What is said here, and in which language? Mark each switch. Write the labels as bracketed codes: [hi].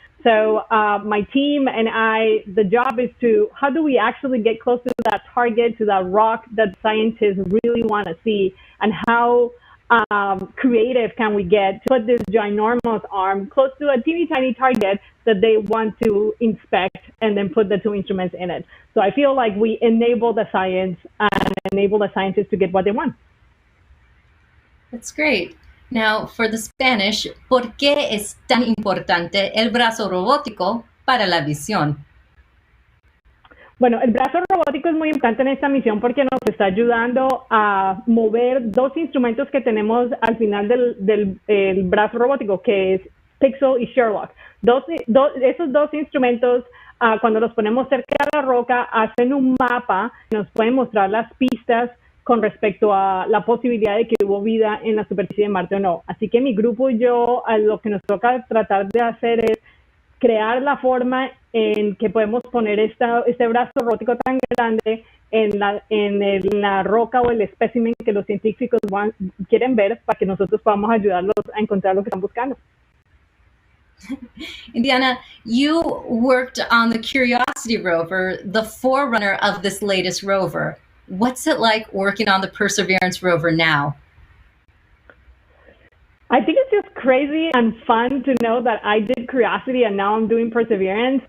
[en] So my team and I, the job is to, how do we actually get close to that target, to that rock that scientists really want to see, and how creative can we get to put this ginormous arm close to a teeny tiny target that they want to inspect and then put the two instruments in it. So I feel like we enable the science and enable the scientists to get what they want. That's great. Now, for the Spanish, [es] ¿por qué es tan importante el brazo robótico para la visión? Bueno, el brazo robótico es muy importante en esta misión porque nos está ayudando a mover dos instrumentos que tenemos al final del brazo robótico, que es Pixel y Sherlock. Esos dos instrumentos, cuando los ponemos cerca de la roca, hacen un mapa, nos pueden mostrar las pistas con respecto a la posibilidad de que hubo vida en la superficie de Marte o no. Así que mi grupo y yo, lo que nos toca tratar de hacer es crear la forma en que podemos poner este brazo robótico tan grande en la roca o el espécimen que los científicos quieren ver para que nosotros podamos ayudarlos a encontrar lo que están buscando. [en] Diana, you worked on the Curiosity rover, the forerunner of this latest rover. What's it like working on the Perseverance rover now? I think it's just crazy and fun to know that I did curiosity and now I'm doing perseverance.